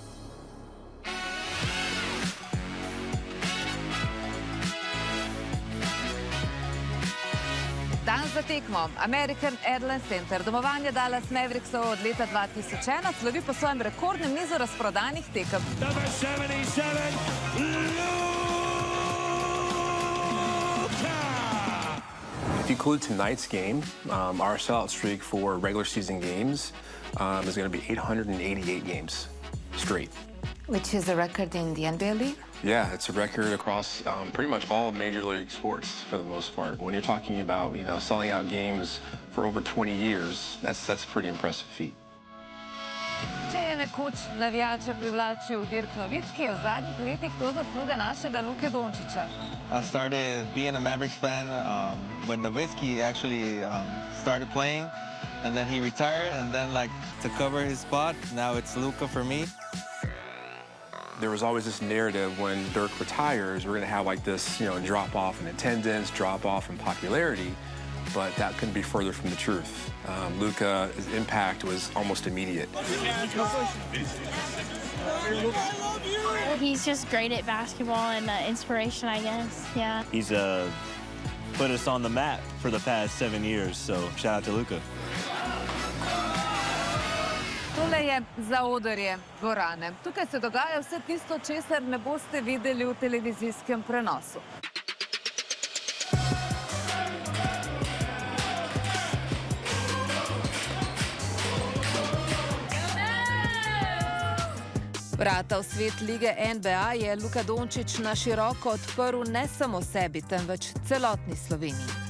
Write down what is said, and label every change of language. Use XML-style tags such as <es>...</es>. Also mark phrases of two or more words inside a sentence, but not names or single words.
<sl>Dan za tekmo. American Airlines Center. Domovanje Dallas Mavericksov od leta 2001 slovi po svojem rekordnem nizu razprodanih tekem.</sl> <en>Number 77, Luka! If you include tonight's game, our sellout streak for regular season games is going to be 888 games straight. Which is a record in the NBA League? Yeah, it's a record across pretty much all major league sports for the most part. When you're talking about, selling out games for over 20 years, that's a pretty impressive feat.</en> <sl>Če je nekoč navijače privlačil Dirk Nowitzki, je v zadnjih letih to zasluga našega Luke Dončića.</sl> <en>I started being a Mavericks fan when Nowitzki actually started playing, and then he retired, and then to cover his spot, now it's Luka for me. There was always this narrative when Dirk retires, we're going to have this, drop off in attendance, drop off in popularity, but that couldn't be further from the truth. Luka's impact was almost immediate. He's just great at basketball and inspiration, I guess. Yeah. He's put us on the map for the past 7 years, so shout out to Luka.</en> <sl>Tole je zaodrje dvorane. Tukaj se dogaja vse tisto, česar ne boste videli v televizijskem prenosu. Vrata v svet lige NBA je Luka Dončić na široko odprl ne samo sebi, temveč celotni Sloveniji.</sl>